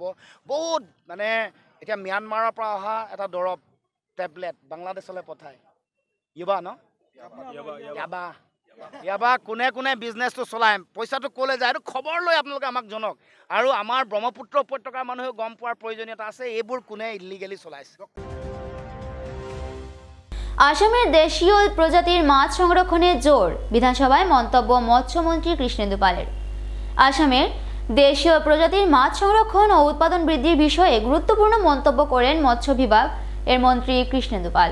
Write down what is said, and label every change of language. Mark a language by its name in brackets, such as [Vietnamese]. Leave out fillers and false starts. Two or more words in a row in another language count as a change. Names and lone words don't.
[Assamese] বহুত মানে এতিয়া ম্যানমাৰৰ পৰা অহা এটা দৰৱ টেবলেট বাংলাদেশলৈ পঠায়, ইয়াবা কোনে বিজনেছটো চলায়, পইচাটো ক'লে যায়, এইটো খবৰ লৈ আপোনালোকে আমাক জনাওক। আৰু আমাৰ ব্ৰহ্মপুত্ৰ উপত্যকাৰ মানুহেও গম পোৱাৰ প্ৰয়োজনীয়তা আছে এইবোৰ কোনে ইলিগেলি চলাইছে। [Bangla] আসামের দেশীয় প্রজাতির মাছ সংরক্ষণে জোর, বিধানসভায় মন্তব্য মৎস্যমন্ত্রী কৃষ্ণেন্দু পালের। আসামের দেশীয় প্রজাতির মাছ সংরক্ষণ ও উৎপাদন বৃদ্ধির বিষয়ে গুরুত্বপূর্ণ মন্তব্য করেন মৎস্য বিভাগ এর মন্ত্রী কৃষ্ণেন্দু পাল।